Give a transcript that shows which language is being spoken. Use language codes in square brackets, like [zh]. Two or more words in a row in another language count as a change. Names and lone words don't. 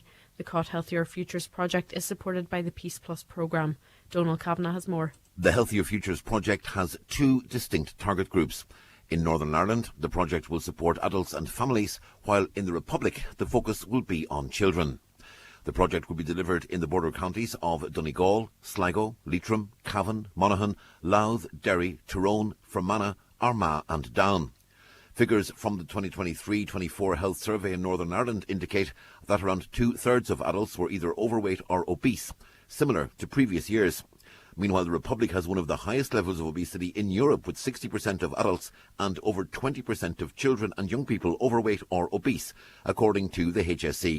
[en] The Caught Healthier Futures project is supported by the Peace Plus programme. Donal Kavanagh has more. The Healthier Futures project has 2 distinct target groups. In Northern Ireland, the project will support adults and families, while in the Republic, the focus will be on children. The project will be delivered in the border counties of Donegal, Sligo, Leitrim, Cavan, Monaghan, Louth, Derry, Tyrone, Fermanagh, Armagh and Down. Figures from the 2023-24 Health Survey in Northern Ireland indicate that around 2/3 of adults were either overweight or obese, similar to previous years. Meanwhile, the Republic has one of the highest levels of obesity in Europe, with 60% of adults and over 20% of children and young people overweight or obese, according to the HSE.